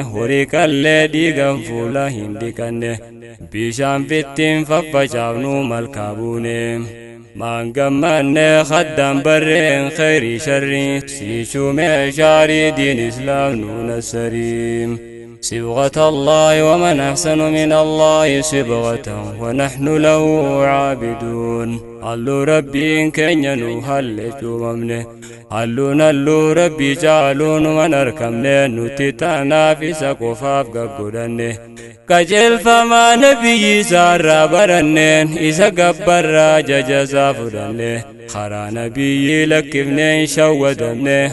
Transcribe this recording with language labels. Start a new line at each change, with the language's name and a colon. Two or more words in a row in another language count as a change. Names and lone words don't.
Oromo: Horii qallee dhiigan fuula hin dhiqanne. Bishaan fittiin faffacaafnu malkaa buune. Maan gammanne khaddaan barreen khayrii sharrii. Si shumee shaarii diin Islaam nu nasarii.
Arabic: صبغة الله ومن أحسن من الله صبغة ونحن له عابدون.
Oromo: Halluu Rabbiin keenya nu halle cuumamne. Halluun halluu Rabbii caaluun man argamne. Nuti tanaaf isa qofaaf gaggodhanne. Qajeelfamaa nabiyyi isaarraa baranneen. Isa gabbarraa jaja isaa fudhanne. Karaa nabiyyi lakkifneen shawwadamne.